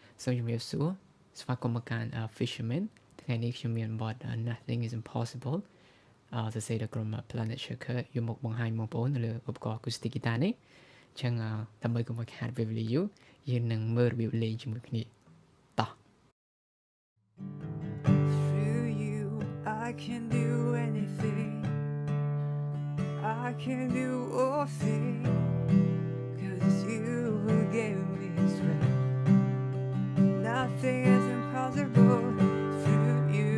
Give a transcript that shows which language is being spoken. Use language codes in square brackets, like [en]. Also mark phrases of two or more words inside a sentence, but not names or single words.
[km] សូមជំរាបសួរស្វាគមន៍មកកាន់ Fisherman ថ្ងៃនេះខ្ញុំមានបទ Nothing is impossible សរសេរដោយក្រុម Planet Shaker យកមកបង្ហាញបងប្អូននៅលើឧបករណ៍ [en] acoustic guitar [km] នេះអញ្ចឹងដើម្បីកុំឲ្យខាតពេលវេលាយូរយើងនឹងមើលរបៀបលេងជាមួយគ្នាតោះ [en] Through you I can do anything I can do all things 'cause you gave me strength Nothing is impossible through you.